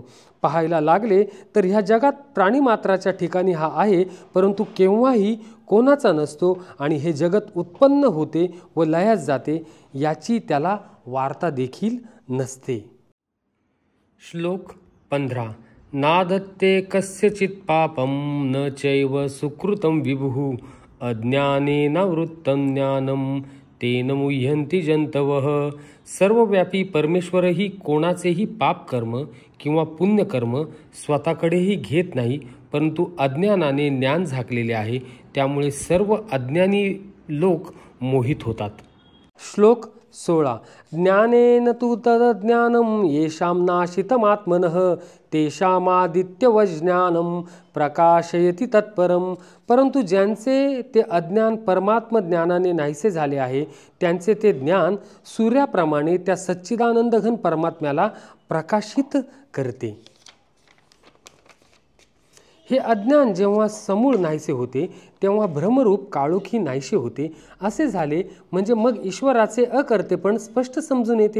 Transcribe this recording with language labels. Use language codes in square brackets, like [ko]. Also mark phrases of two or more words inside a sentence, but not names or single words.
[mr] पाहायला लागले तर ह्या जगात प्राणीमात्राच्या ठिकाणी हा आहे परंतु केव्हाही कोणाचा नसतो आणि हे जगत उत्पन्न होते व लयास जाते याची त्याला वार्ता देखील नसते. [sa] श्लोक 15 नादत्ते कस्यचित् पापं न चैव सुकृतं विभुः अज्ञानेनावृत्तं ज्ञानं तेन मुह्यन्ति जंतवः. [mr] सर्वव्यापी परमेश्वरही कोणाचेही पापकर्म किंवा पुण्यकर्म स्वतःकडेही घेत नाही परंतु अज्ञानाने ज्ञान झाकलेले आहे त्यामुळे सर्व अज्ञानी लोक मोहित होतात. [sa] श्लोक 16 ज्ञानेन तु तदज्ञानं येषां नाशितमात्मनः तेषामादित्यवज्ञानं प्रकाशयति तत्परम. [mr] परंतु ज्यांचे ते अज्ञान परमात्म ज्ञानाने नाहीसे झाले आहे त्यांचे ते ज्ञान सूर्याप्रमाणे त्या सच्चिदानंद घन परमात्म्याला प्रकाशित करते. हे अज्ञान जेव्हा समूळ नाहीसे होते तेव्हा भ्रमरूप काळोखी नाहीसे होते असे झाले म्हणजे मग ईश्वराचे अकर्तेपण स्पष्ट समजून येते.